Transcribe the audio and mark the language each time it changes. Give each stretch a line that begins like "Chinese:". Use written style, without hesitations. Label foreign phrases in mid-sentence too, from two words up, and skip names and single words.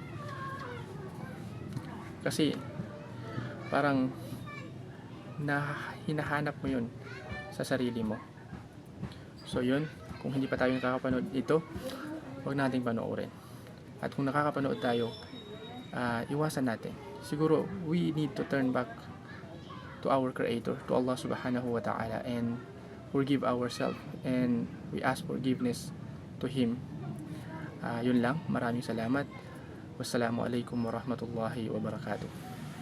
Filipino: Kasi parang hinahanap mo yun sa sarili mo. So yun, kung hindi pa tayo nakakapanood ito, huwag nating panoorin. At kung nakakapanood tayo, iwasan natin.
English: Siguro we need to turn back to our Creator, to Allah
Arabic: سبحانه وتعالى,
English: and forgive ourselves and we ask forgiveness to Him.
Filipino: Yun lang, maraming salamat.
Arabic: والسلام عليكم ورحمة الله وبركاته.